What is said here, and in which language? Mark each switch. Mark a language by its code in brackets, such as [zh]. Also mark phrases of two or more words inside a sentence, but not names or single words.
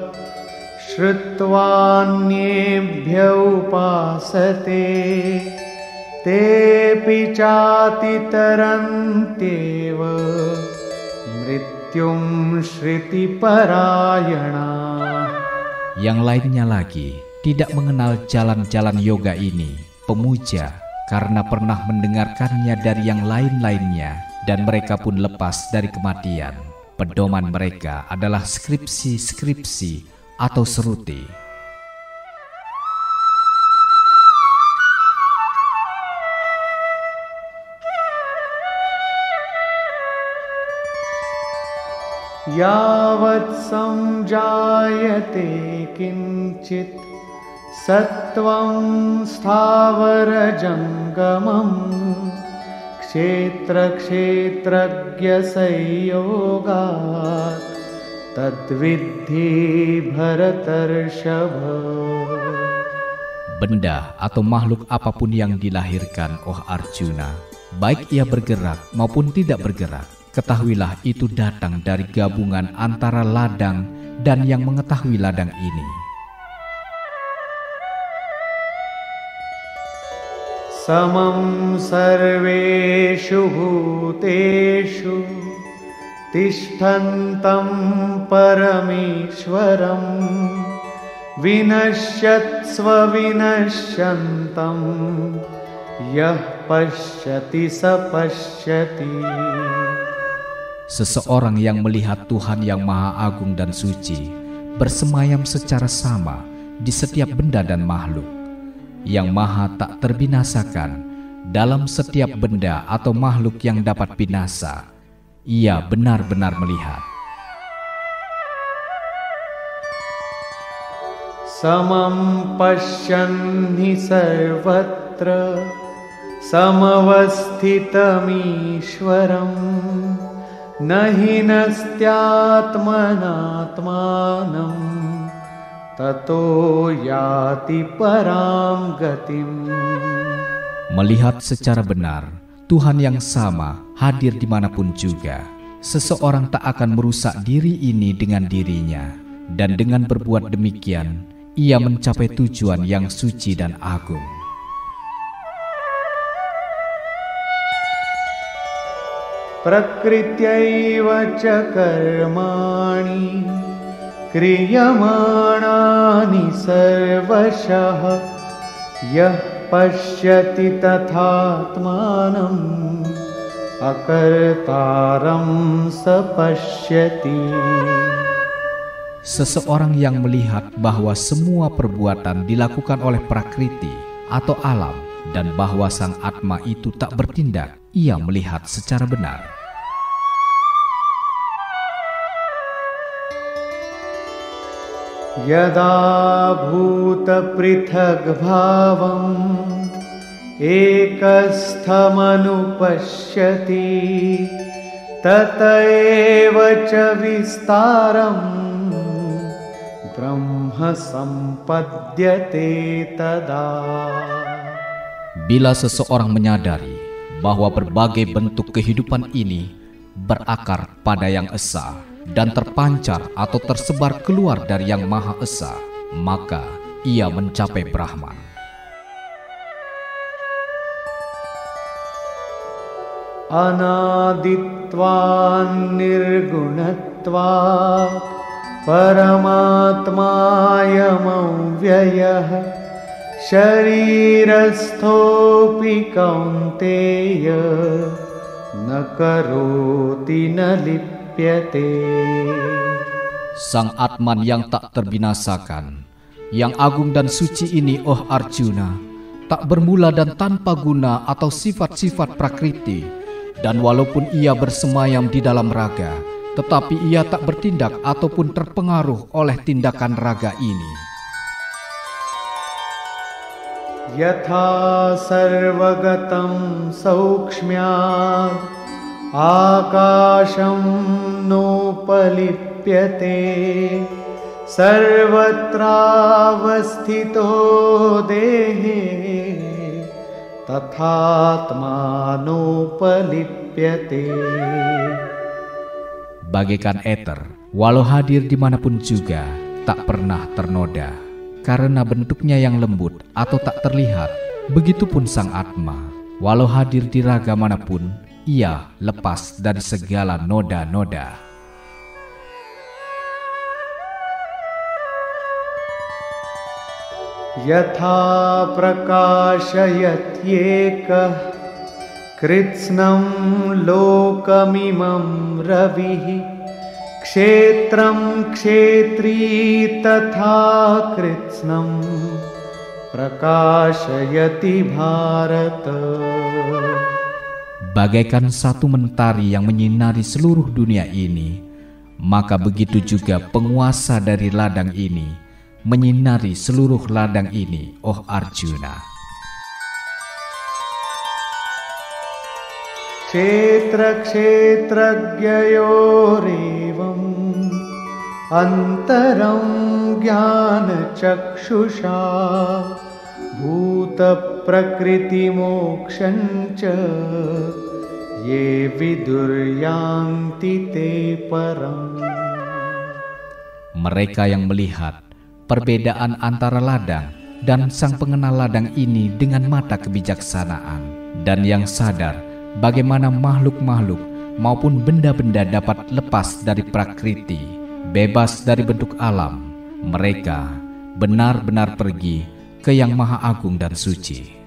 [sa] श्रुत्वान्येभ्य उपासते तेऽपि चातितरन्त्येव मृत्युं श्रुतिपरायणाः. [id] Yang lainnya lagi tidak mengenal jalan-jalan yoga ini, pemuja, karena pernah mendengarkannya dari yang lain-lainnya, dan mereka pun lepas dari kematian. Pedoman mereka adalah skripsi-skripsi atau seruti. [sa] यावत् संजायते किञ्चित् सत्त्वं स्थावरजङ्गमम् क्षेत्रक्षेत्रज्ञसंयोगात् तद्विद्धि भरतर्षभ. [id] Benda atau makhluk apapun yang dilahirkan, oh Arjuna, baik ia bergerak maupun tidak bergerak, ketahuilah itu datang dari gabungan antara ladang dan yang mengetahui ladang ini. [sa] समं सर्वेषु भूतेषु तिष्ठन्तं परमेश्वरं विनश्यत्स्व विनश्यन्तं यः पश्यति स पश्यति. [id] Seseorang yang melihat Tuhan yang Maha Agung dan Suci bersemayam secara sama di setiap benda dan makhluk, yang maha tak terbinasakan dalam setiap benda atau makhluk yang dapat binasa. Ia benar-benar melihat. [sa] समं पश्यन्हि सर्वत्र समवस्थितमीश्वरम् नहि नस्त्यात्मनात्मानं ततो याति परं गतिम्. [id] Melihat secara benar, Tuhan yang sama hadir dimanapun juga. Seseorang tak akan merusak diri ini dengan dirinya, dan dengan berbuat demikian, ia mencapai tujuan yang suci dan agung. [sa] प्रकृत्यैव च कर्माणि क्रियमाणानि सर्वशः यः पश्यति तथात्मानम् अकर्तारं सपश्यति. [id] Seseorang yang melihat bahwa semua perbuatan dilakukan oleh prakriti atau alam dan bahwa sang Atma itu tak bertindak, ia melihat secara benar. [sa] यदा भूत पृथग् भावम् एकस्थमनुपश्यति ततएव च विस्तारं ब्रह्म सम्पद्यते तदा. [id] Bila seseorang menyadari bahwa berbagai bentuk kehidupan ini berakar pada Yang Esa dan terpancar atau tersebar keluar dari Yang Maha Esa, maka ia mencapai Brahman. [sa] अनादित्वान् निर्गुणत्वात् परमात्मायम् अव्ययः शरीरस्थोऽपि कौन्तेय न करोति न लिप्यते. [id] Sang Atman yang tak terbinasakan, yang agung dan suci ini, oh Arjuna, tak bermula dan tanpa guna atau sifat-sifat prakriti, dan walaupun ia bersemayam di dalam raga, tetapi ia tak bertindak ataupun terpengaruh oleh tindakan raga ini. [sa] यथा सर्वगतं सौक्ष्म्याद् आकाशं नोपलिप्यते सर्वत्रावस्थितो देहे तथात्मानोपलिप्यते. [id] Bagaikan eter, walau hadir dimanapun juga, tak pernah ternoda, karena bentuknya yang lembut atau tak terlihat. Begitupun sang Atma, walau hadir di raga manapun, ia lepas dari segala noda-noda. [sa] यथा प्रकाशयत् येकः कृत्स्नं लोकमिमं रविः क्षेत्रं क्षेत्री तथा कृत्स्नं प्रकाशयति भारत. [id] Bagaikan satu mentari yang menyinari seluruh dunia ini, maka begitu juga penguasa dari ladang ini menyinari seluruh ladang ini, oh Arjuna. [sa] क्षेत्र क्षेत्रज्ञयोरेवम् अन्तरं ज्ञान चक्षुषा भूत प्रकृति मोक्षञ्च ये विदुर्यान्ति ते परम्. [id] Mereka yang melihat perbedaan antara ladang dan sang pengenal ladang ini dengan mata kebijaksanaan, dan yang sadar bagaimana makhluk-makhluk maupun benda-benda dapat lepas dari prakriti, bebas dari bentuk alam, mereka benar-benar pergi ke Yang Maha Agung dan Suci.